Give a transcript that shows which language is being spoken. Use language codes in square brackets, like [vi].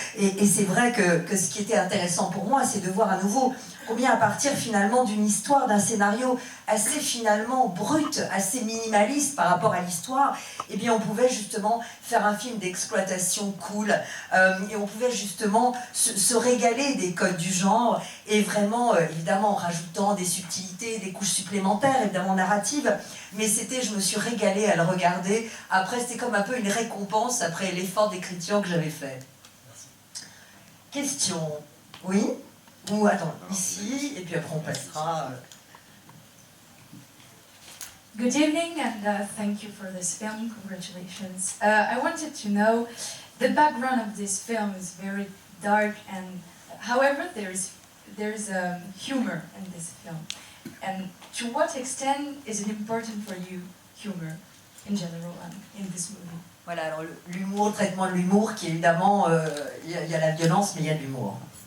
[fr] Et c'est vrai que ce qui était intéressant pour moi, c'est de voir à nouveau combien à partir finalement d'une histoire, d'un scénario assez finalement brut, assez minimaliste par rapport à l'histoire, eh bien on pouvait justement faire un film d'exploitation cool, et on pouvait justement se régaler des codes du genre, et vraiment évidemment en rajoutant des subtilités, des couches supplémentaires, évidemment narratives, mais je me suis régalée à le regarder. Après c'était comme un peu une récompense après l'effort d'écriture que j'avais fait. Question, oui? Ou attends, ici, et puis après on passera. [en] Good evening, and thank you for this film. Congratulations. I wanted to know, the background of this film is very dark, and however there's humor in this film. And to what extent is it important for you, humor in general and in this movie? [fr] Voilà, alors l'humour, le traitement de l'humour, qui évidemment, il y a la violence, mais il y a de l'humour.